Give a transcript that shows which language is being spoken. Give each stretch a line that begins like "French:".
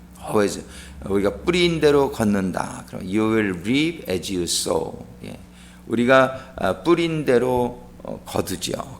Korean: always 우리가 뿌린 대로 걷는다.
English: 그럼 you will reap as you sow.
Korean: 예. 우리가 뿌린 대로 거두죠.